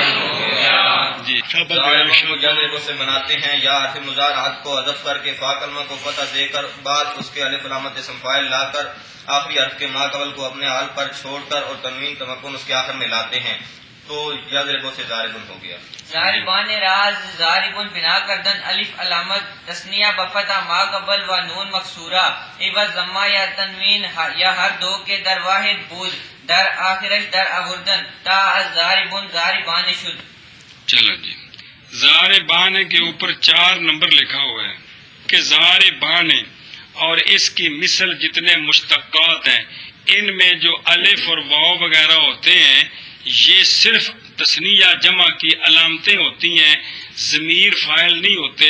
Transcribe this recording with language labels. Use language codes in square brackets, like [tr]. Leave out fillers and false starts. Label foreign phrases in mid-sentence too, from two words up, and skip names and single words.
[ur] جی یضرب سے بناتے ہیں یا حرف مضارعت کو حذف کر کے فا کلمہ کو فتح دے کر بعد اس کے الف علامت اسم فاعل لا کر آخری حرف کے ما قبل کو اپنے حال پر چھوڑ کر اور تنوین تمکن اس کے آخر میں لاتے ہیں تو یضرب سے ضاربن ہو گیا. [fa] ضاربان راز ضاربن بنا کردن الف علامت تثنیہ بفتح ما قبل و نون مکسورہ عوض ضمہ یا تنوین یا ہر دو کے در واحد بود در آخرش در آوردن تا ضاربن ضاربان شد. [ur] چلو جی، ضاربان کے اوپر 4 نمبر لکھا ہوا ہے کہ ضاربان اور اس کی مثل جتنے مشتقات ہیں ان میں جو الف اور واو وغیرہ ہوتے ہیں یہ صرف تثنیہ جمع کی علامتیں ہوتی ہیں، ضمیر فاعل نہیں ہوتے.